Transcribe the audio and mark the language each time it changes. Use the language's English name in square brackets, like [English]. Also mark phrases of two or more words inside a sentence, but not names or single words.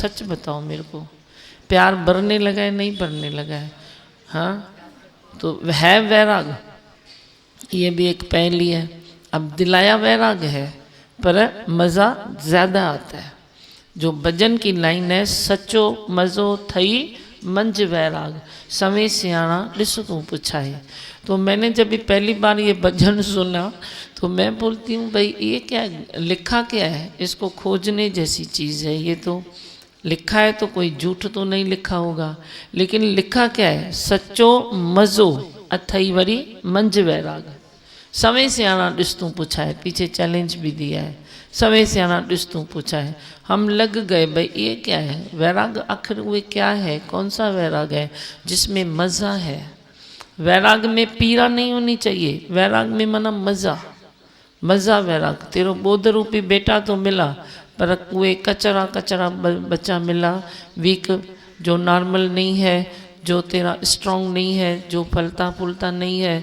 [Hindi] सच बताओ मेरे को। प्यार बढ़ने लगा है, नहीं बढ़ने लगा है? हाँ, तो है वैराग, ये भी एक पहली है। अब दिलाया वैराग है पर मज़ा ज़्यादा आता है। जो भजन की लाइन है, [Sindhi] सचो मज़ो थई मंझ वैराग, समय सियाणा ॾिस तूं पुछाए। [Hindi] तो मैंने जब भी पहली बार ये भजन सुना तो मैं बोलती हूँ भाई ये क्या लिखा क्या है? इसको खोजने जैसी चीज़ है। ये तो लिखा है तो कोई झूठ तो नहीं लिखा होगा, लेकिन लिखा क्या है? [Sindhi] सच्चो मज़ो अथई वरी मंझ वैराग, समय सियाणा ॾिस तूं पुछाए। [Hindi] पीछे चैलेंज भी दिया है, [Sindhi] समय सियाणा ॾिस तूं पुछाए। [Hindi] हम लग गए भाई ये क्या है वैराग? आखिर वो क्या है? कौन सा वैराग है जिसमें मज़ा है? वैराग में पीड़ा नहीं होनी चाहिए, वैराग में मना मज़ा, मज़ा वैराग। तेरो बोध रूपी बेटा तो मिला पर वे कचरा कचरा बच्चा मिला, वीक, जो नॉर्मल नहीं है, जो तेरा स्ट्रांग नहीं है, जो फलता फूलता नहीं है।